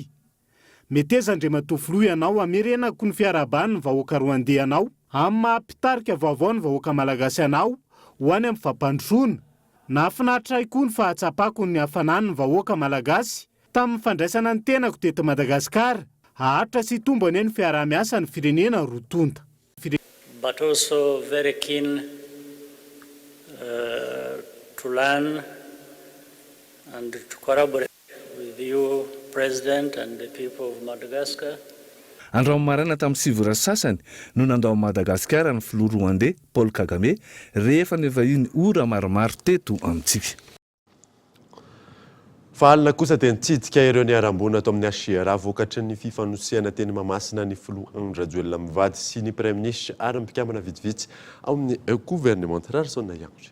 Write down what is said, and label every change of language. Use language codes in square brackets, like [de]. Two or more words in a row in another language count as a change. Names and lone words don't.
[mg] Meteza Andriamatoa filoha ianao amerenako ny fiarabany ny vahoaka Rwandais anao amin'ny mahampitarika vaovao ny vahoaka malagasy anao ho any amin'ny fampandrosoana. Nahafinaritra koa ny fahatsapako ny hafanan'ny vahoaka malagasy Tamin'ny fandraisana ny tenako teto Madagasikara, ahatra sy tombony ny fiarah-miasa ny firenena roa tonta. [en] But also very keen to learn and to collaborate with you, President, and the people of Madagascar. [mg] Andromamarana tamin'ny sivora sasany no nandao Madagasikara ny filoha Rwandais Paul Kagame rehefa ny vahiny ora maromaro teto amintsika. Fa alina kosa dia nitsidika ireo ny arambona ato amin'ny Asiara vokatry ny fifanosihana teny Mahamasina ny filoha Andry Rajoelina mivady sy ny [fr] Premier Ministre [mg] ary mpikambana vitsivitsy ao amin'ny gouvernement Rarson Yangche.